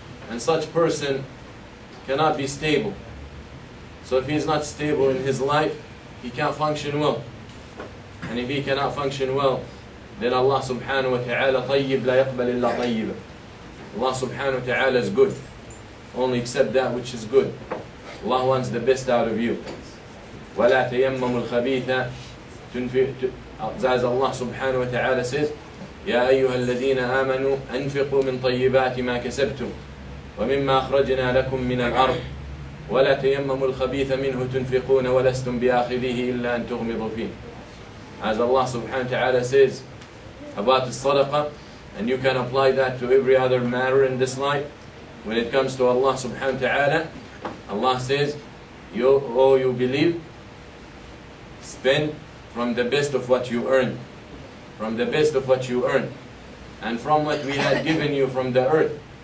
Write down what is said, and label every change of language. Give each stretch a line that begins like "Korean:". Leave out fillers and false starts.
English: And such person cannot be stable. So if he's not stable in his life, he can't function well. And if he cannot function well, then Allah subhanahu wa ta'ala
Arabic: طيب لا يقبل إلا طيبا.
English: Allah subhanahu wa ta'ala is good. Only accept that which is good. Allah wants the best out of you.
Arabic: ولا تيمموا الخبيث
English: as Allah subhanahu wa ta'ala says,
Arabic: يا أيها الذين آمنوا أنفقوا من طيبات ما كسبتم ومما أخرجنا لكم من الأرض ولا تيمموا الخبيث منه تنفقون ولستم بآخذه إلا أن تغمضوا فيه.
English: As Allah subhanahu wa ta'ala says about the sadaqah, and you can apply that to every other matter in this life. When it comes to Allah subhanahu wa ta'ala, Allah says, you believe, spend from the best of what you earn, from the best of what you earn, and from what we had given you from the earth.